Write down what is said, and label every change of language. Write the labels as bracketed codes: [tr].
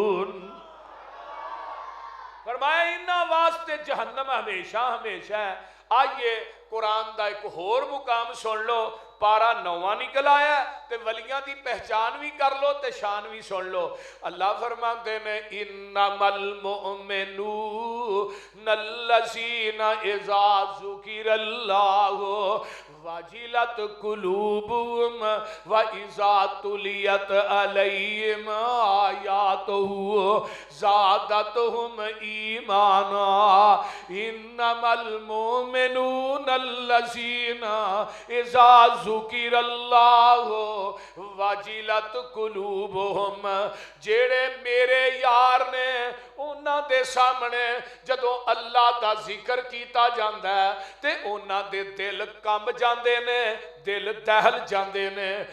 [pa] فرمایا انہاں واسطے جہنم ہمیشہ ہمیشہ ہے. آئیے قرآن دا ایک اور مقام سن لو, پارا 9واں نکل آیا تے ولیاں دی پہچان بھی کر لو تے شان بھی سن لو. [ur] اللہ فرماتے ہیں [ar] انما المؤمنون الذین اذا ذکر اللہ وجلت قلوبهم واذا تلیت علیہم آیاتہ زادتہم ایمانا. انما المؤمنون الذین اذا ذکر اللہ وجلت قلوبہم, [pa] جیڑے میرے یار نے انہاں دے سامنے جدوں اللہ دا ذکر کیتا جاندا ہے تے انہاں دے دل کم جاندے نے, دل دہل جاندے نے.